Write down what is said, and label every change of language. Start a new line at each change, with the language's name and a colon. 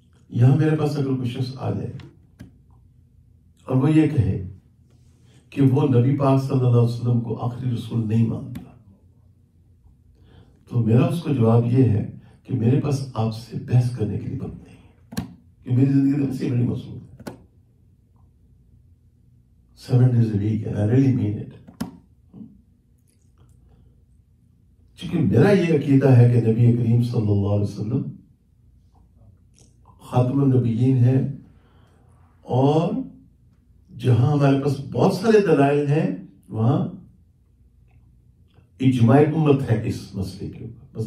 Urdu: یہاں میرے پاس اگر کوئی شخص آ جائے اور وہ یہ کہے کہ وہ نبی پاک صلی اللہ علیہ وسلم کو آخری رسول نہیں مانتا، تو میرا اس کو جواب یہ ہے کہ میرے پاس آپ سے بحث کرنے کے لیے وقت نہیں ہے، کہ میری زندگی تو ایسی بڑی مصروف ہے.
English: 7 days a week and I really mean it.
Urdu: چونکہ میرا یہ عقیدہ ہے کہ نبی کریم صلی اللہ علیہ وسلم خاتم النبیین ہے، اور جہاں ہمارے پاس بہت سارے دلائل ہیں وہاں اجماع امت ہے اس مسئلے کے اوپر.